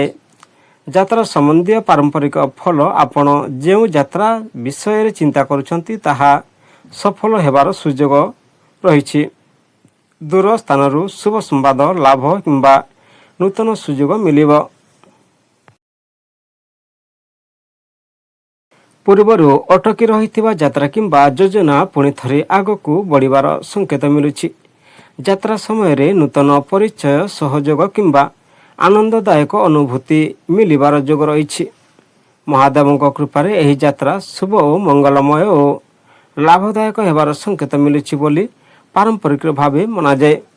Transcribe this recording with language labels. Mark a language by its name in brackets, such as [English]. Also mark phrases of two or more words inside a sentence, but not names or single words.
[Odia] ଯାତ୍ରା ସମ୍ବନ୍ଧୀ ପାରମ୍ପରିକ ଫଳ ଆପଣ ଯୋ ଯାତ୍ରା ବିଷୟ ଚିନ୍ତା କରୁଛନ୍ତି ତାହା ସଫଳ ହେବାର ସୁଯୋଗ ରହି। ଦୂର ସ୍ଥାନ ଶୁଭ ସମ୍ବାଦ ଲାଭ କିମ୍ବା ନୂତନ ସୁଯୋଗ ମିଳିବ। ପୂର୍ବରୁ ଅଟକି ରହିଥିବା ଯାତ୍ରା କିମ୍ବା ଯୋଜନା ପୁଣି ଥରେ ଆଗକୁ ବଢ଼ିବାର ସଂକେତ ମିଳୁଛି। ଯାତ୍ରା ସମୟରେ ନୂତନ ପରିଚୟ, ସହଯୋଗ କିମ୍ବା ଆନନ୍ଦଦାୟକ ଅନୁଭୂତି ମିଳିବାର ଯୋଗ ରହିଛି। ମହାଦେବଙ୍କ କୃପାରେ ଏହି ଯାତ୍ରା ଶୁଭ ଓ ମଙ୍ଗଳମୟ ଓ ଲାଭଦାୟକ ହେବାର ସଂକେତ ମିଳୁଛି ବୋଲି ପାରମ୍ପରିକ ଭାବେ ମନାଯାଏ।